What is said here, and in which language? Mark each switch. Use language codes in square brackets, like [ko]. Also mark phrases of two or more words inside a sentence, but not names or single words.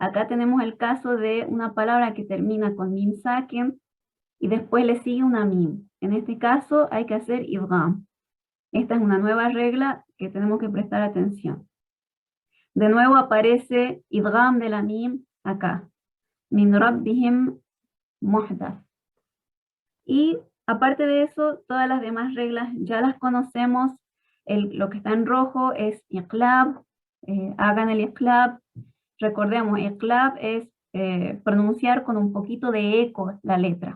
[es] Acá tenemos el caso de una palabra que termina con [ar] ميم ساكن [es] y después le sigue una mim. En este caso hay que hacer idgham. Esta es una nueva regla que tenemos que prestar atención. De nuevo aparece idgham de la mim acá. [ar] من ربهم محدث. [es] Y aparte de eso, todas las demás reglas ya las conocemos. Lo que está en rojo es iqlab, hagan el iqlab. Recordemos, iqlab es pronunciar con un poquito de eco la letra.